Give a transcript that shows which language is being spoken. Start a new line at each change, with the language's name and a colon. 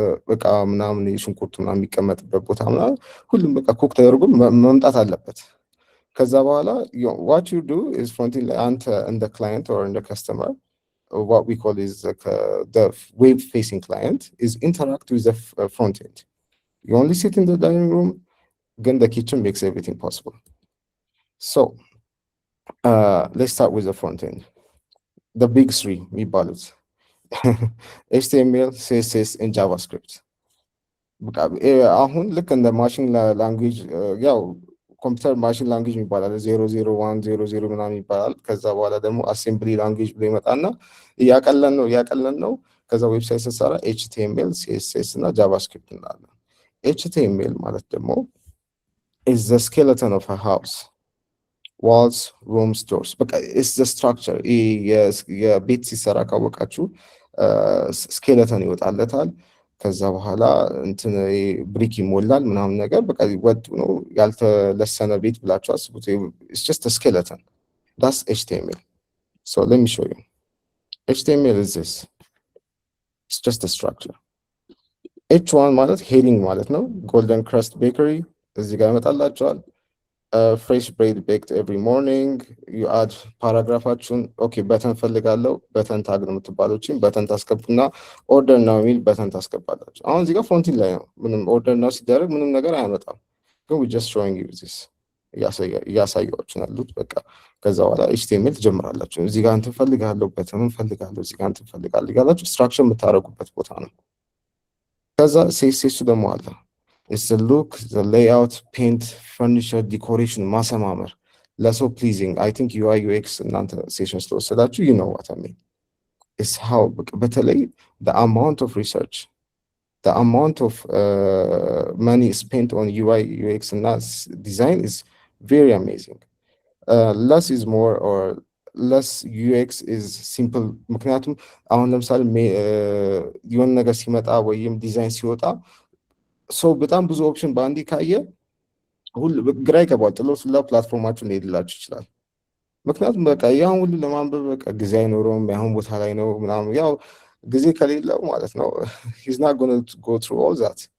Amharic: በቃ ምናምን ሽንኩርቱ ምናምን የሚቀመጥበት ቦታ ምናምን ሁሉም በቃ ኩክ ተደርጎ መምጣት አለበት። ከዛ በኋላ
English: what you do is front end
Amharic: ላይ አንተ እንደ
English: client or እንደ customer what we call is the web facing client is interact with the front end. You only sit in the dining room, then the kitchen makes everything possible. So let's start with the front end. The big three የሚባሉት HTML, CSS and JavaScript.
Amharic: አሁን ልክ እንደ ማሽን ላንጉዌጅ ያው ኮምፒውተር ማሽን ላንጉዌጅ ይባላል 001 00 ምናምን ይባላል። ከዛ በኋላ ደግሞ አሴምብሊ ላንጉዌጅ ብሎ ይመጣና እያቀለን ነው። ከዛ ዌብሳይት ስትሰራ HTML, CSS እና JavaScript እንላለን። HTML ማለት ደግሞ
English: is the skeleton of a house, walls, rooms, doors.
Amharic: በቃ
English: is the structure
Amharic: የቤት ሲሰራ ካወቃችሁ ስኬለተን ይወጣለታል። ከዛ በኋላ እንትን ብሪክ ይሞላል ምናምን ነገር በቃ ወጥ ነው ያልተለሰነ ቤት ብላችሁ አስቡት።
English: it's just a skeleton. That's HTML. So let me show you. HTML is this. It's just a structure. H1
Amharic: ማለት heading ማለት ነው።
English: Golden Crust Bakery
Amharic: እዚህ ጋር ይመጣላችኋል።
English: fresh bread baked every morning. you add
Amharic: ፓራግራፋችሁን ኦኬ በተን ፈልጋለሁ በተን ታግ ነው የምትባሉችን በተን ታስገቡና ኦርደር ነው የሚል በተን ታስገባላችሁ። አሁን እዚህ ጋር ፍሮንት ላይ ነው ምንም ኦርደር ነው ሲደረግ ምንም ነገር አያመጣም። ግን
English: we just showing you this
Amharic: እያሳያችሁ ያሉት በቃ። ከዛ በኋላ HTML ትጀምራላችሁ። እዚህ ጋር እንትን ፈልጋለሁ በተን ፈልጋለሁ እዚህ ጋር እንትን ፈልጋለሁ ያላችሁ ስትራክቸር የምታረጉበት ቦታ ነው። ከዛ CSS ደግሞ አለ
English: is the look, the layout, paint, furniture, decoration,
Amharic: ማሰማመር ለሰው
English: pleasing. I think UI UX
Amharic: እናንተ ሴሽን ስለወሰዳችሁ
English: you know what I mean. is how በተለይ the amount of research, the amount of money spent on UI UX እና design is very amazing. Less is more or less UX is simple.
Amharic: ምክንያቱም አሁን ለምሳሌ የሆነ ነገር ሲመጣ ወይም ዲዛይን ሲወጣ ሰው በጣም ብዙ ኦፕሽን በአንዴ ካየ ግራ ይገባል። ጥሎ ስላ ፕላትፎርማችሁን ሊሄድላችሁ ይችላል። ምክንያቱም በቃ ያን ሁሉ ለማንበብ በቃ ጊዜ አይኖረውም። ያሁን ቦታ ላይ ነው ምናምን ያው ጊዜ ከሌለው ማለት ነው
English: he's not going to go through all that።